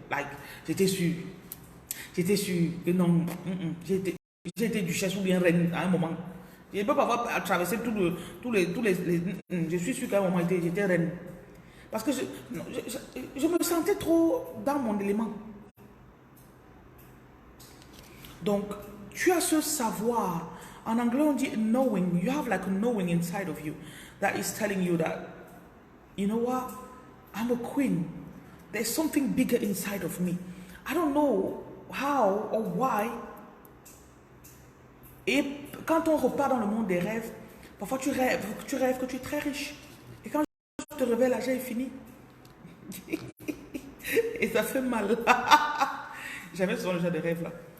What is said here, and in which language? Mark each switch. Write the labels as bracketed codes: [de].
[en] Like, [fr] j'étais sûre que non, j'étais duchesse ou bien reine à un moment. Je ne peux pas avoir traversé tous les... Je suis sûre qu'à un moment, j'étais reine. Parce que je me sentais trop dans mon élément. Donc, tu as ce savoir. En anglais, on dit knowing. [en] You have like a knowing inside of you. that is telling you that, you know what, I'm a queen. There's something bigger inside of me. I don't know how or why. [fr] Et quand on repart dans le monde des rêves, parfois tu rêves que tu es très riche. Et quand tu te réveilles, l'argent est fini. Et ça fait mal. Jamais ce genre de rêve là.